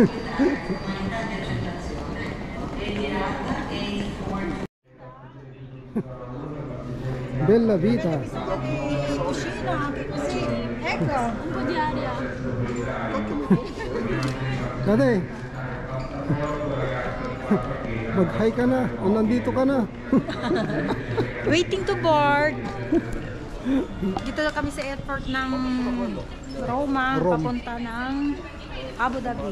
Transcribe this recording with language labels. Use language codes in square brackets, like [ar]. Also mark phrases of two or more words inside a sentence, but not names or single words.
[it] Bella Vita. Cucina, che così. Ecco, un po' di aria. [tl] Kade. Mag-hi ka na. O nandito ka na. [en] Waiting to board. [tl] Dito na kami sa airport ng Roma, Rome. papunta ng Abu Dhabi.